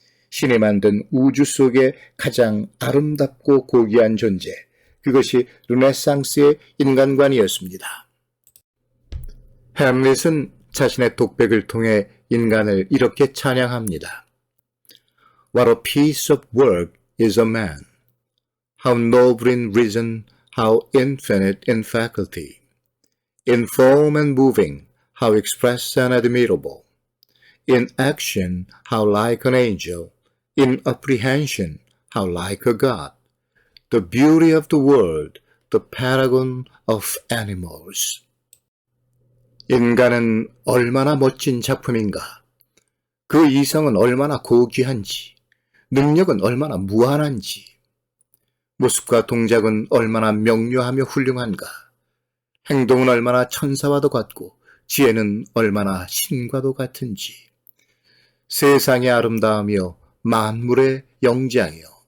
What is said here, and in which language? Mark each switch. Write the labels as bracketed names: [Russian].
[Korean] 신이 만든 우주 속의 가장 아름답고 고귀한 존재, 그것이 르네상스의 인간관이었습니다. 햄릿은 자신의 독백을 통해 인간을 이렇게 찬양합니다. [English] What a piece of work is a man. How noble in reason, how infinite in faculty. In form and moving, how express and admirable. In action, how like an angel. In apprehension, how like a god. The beauty of the world, the paragon of animals. [Korean] 인간은 얼마나 멋진 작품인가. 그 이성은 얼마나 고귀한지, 능력은 얼마나 무한한지, 모습과 동작은 얼마나 명료하며 훌륭한가, 행동은 얼마나 천사와도 같고 지혜는 얼마나 신과도 같은지, 세상의 아름다움이여 만물의 영장이여.